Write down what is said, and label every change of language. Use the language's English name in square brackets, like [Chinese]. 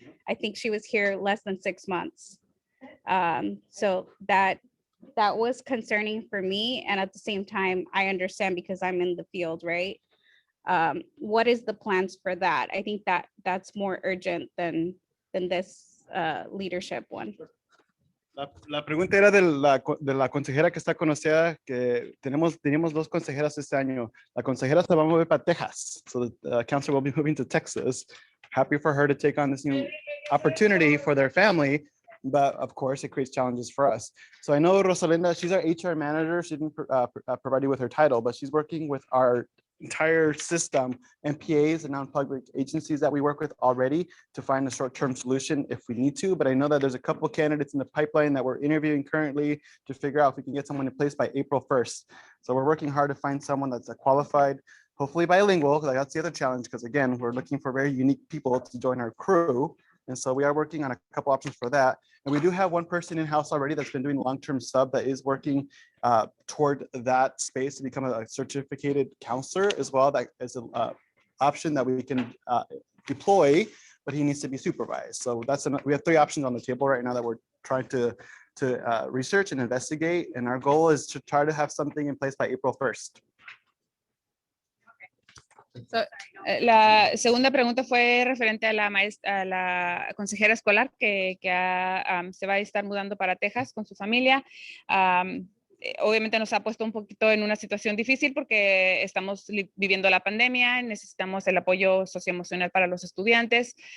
[English] I think she was here less than 6 months. So that was concerning for me. And at the same time, I understand because I'm in the field, right? What is the plans for that? I think that's more urgent than this leadership one. [Spanish] La pregunta era de la consejera que está con OCEAA, que teníamos 2 consejeras este año. La consejera se va a mover para Texas, [English] so the counselor will be moving to Texas. Happy for her to take on this new opportunity for their family, but of course it creates challenges for us. So I know Rosalinda, she's our HR manager. She didn't provide you with her title, but she's working with our entire system, MPAs and non-public agencies that we work with already to find a short-term solution if we need to. But I know that there's a couple candidates in the pipeline that we're interviewing currently to figure out if we can get someone in place by April 1st. So we're working hard to find someone that's qualified, hopefully bilingual, because that's the other challenge, because again, we're looking for very unique people to join our crew. And so we are working on a couple options for that. And we do have one person in-house already that's been doing long-term sub that is working toward that space to become a certificated counselor as well. That is an option that we can deploy, but he needs to be supervised. So we have 3 options on the table right now that we're trying to research and investigate. And our goal is to try to have something in place by April 1st. [Spanish] So, la segunda pregunta fue referente a la consejera escolar que se va a estar mudando para Texas con su familia. Obviamente nos ha puesto un poquito en una situación difícil porque estamos viviendo la pandemia, necesitamos el apoyo socioemocional para los estudiantes.